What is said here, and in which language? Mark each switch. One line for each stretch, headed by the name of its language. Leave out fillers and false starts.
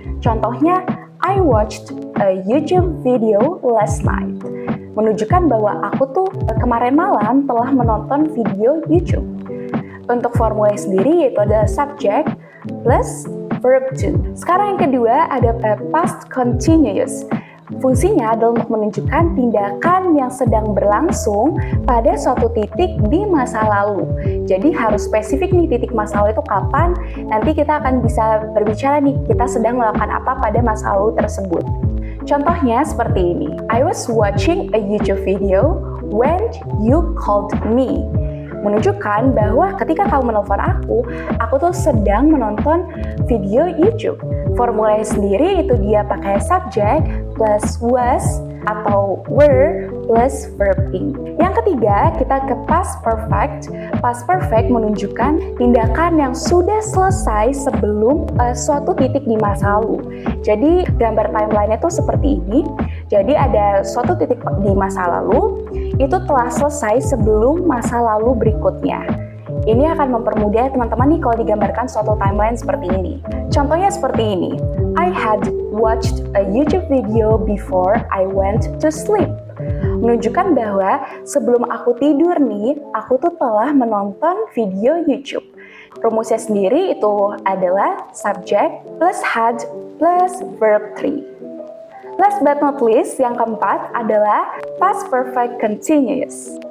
Indonesian: Contohnya,
English: I watched a YouTube video last night.
Indonesian: Menunjukkan bahwa aku tuh kemarin malam telah menonton video YouTube. Untuk formula sendiri yaitu adalah subject plus verb to. Sekarang yang kedua ada past continuous. Fungsinya adalah untuk menunjukkan tindakan yang sedang berlangsung pada suatu titik di masa lalu. Jadi harus spesifik nih titik masa lalu itu kapan, nanti kita akan bisa berbicara nih kita sedang melakukan apa pada masa lalu tersebut. Contohnya seperti ini,
English: I was watching a YouTube video when you called me.
Indonesian: Menunjukkan bahwa ketika kamu menelpon aku tuh sedang menonton video YouTube. Formulanya sendiri itu dia pakai subject plus was atau were plus verb ing. Yang ketiga, kita ke past perfect. Past perfect menunjukkan tindakan yang sudah selesai sebelum suatu titik di masa lalu. Jadi gambar timeline-nya tuh seperti ini. Jadi ada suatu titik di masa lalu, itu telah selesai sebelum masa lalu berikutnya. Ini akan mempermudah teman-teman nih kalau digambarkan suatu timeline seperti ini. Contohnya seperti ini.
English: I had watched a YouTube video before I went to sleep.
Indonesian: Menunjukkan bahwa sebelum aku tidur nih, aku tuh telah menonton video YouTube. Rumusnya sendiri itu adalah subject plus had plus verb 3.
English: Last but not least,
Indonesian: yang keempat adalah
English: past perfect continuous.